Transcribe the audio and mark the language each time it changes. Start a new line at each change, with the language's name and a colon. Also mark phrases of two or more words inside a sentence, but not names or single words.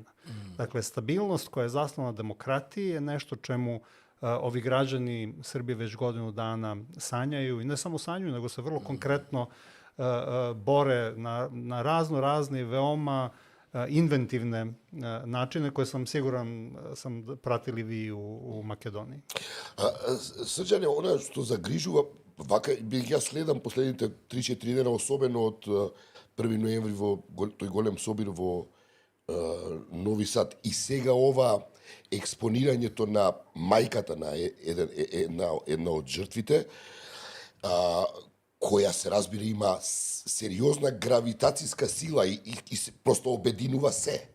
Serbian: Dakle, stabilnost koja je zasnovana na demokratiji je nešto čemu ovi građani Srbije već godinu dana sanjaju, i ne samo sanjaju, nego se vrlo konkretno bore na razne veoma inventivne načine koje sam siguran sam pratili vi u Македонiji.
Macedonian: Срđане, она што загрижува, вака ја следам последните 3-4 дена, особено од 1 ноември во тој голем собир во Нови Сад, и сега ова експонирањето на мајката на една од жртвите, која се разбира има сериозна гравитацијска сила и просто обединува се.